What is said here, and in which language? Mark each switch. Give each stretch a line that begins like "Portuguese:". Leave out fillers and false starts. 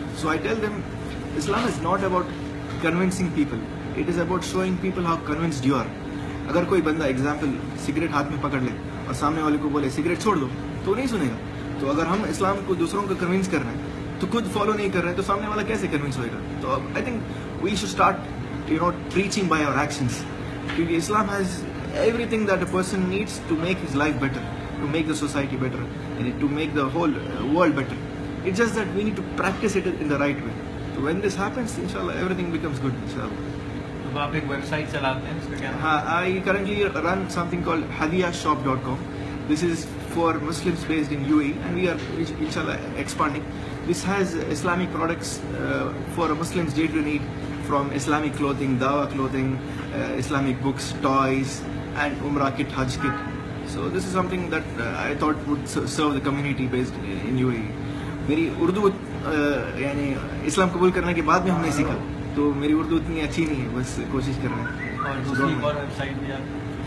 English: So I tell them Islam is not about convincing people, it is about showing people how convinced you are.
Urdu: اگر کوئی بندہ example cigarette ہاتھ میں پکڑ لے اور سامنے والے کو بولے سگریٹ چھوڑ دو, تو نہیں سنے گا. تو اگر ہم اسلام کو دوسروں کو کنونس کر رہے ہیں تو خود فالو نہیں کر رہے ہیں, تو سامنے والا کیسے کنونس ہوئے گا.
English: تو I think we should start preaching by our actions,
Urdu: کیونکہ
English: Islam has everything that a person needs to make his life better, to make the society better, and to make the whole world better. It's just that we need to practice it in the right way. So when this happens, inshallah, everything becomes good, inshallah.
Urdu: تو آپ ایک web site چلاتے ہیں, اس کا کیا نام؟
English: I currently run something called hadiyashop.com. This is for Muslims based in UAE, and we are inshallah expanding. This has Islamic products for Muslims day to need, from Islamic clothing, Dawa clothing, Islamic books, toys, and Umrah kit, Hajj kit. So this is something that I thought would serve the community based in UAE.
Urdu: میری اردو یعنی اسلام قبول کرنے کے بعد میں ہم نے سیکھا, تو میری اردو اتنی اچھی نہیں ہے, بس کوشش کر رہے ہیں. اور دوسری اور ویب سائٹ بھی آپ؟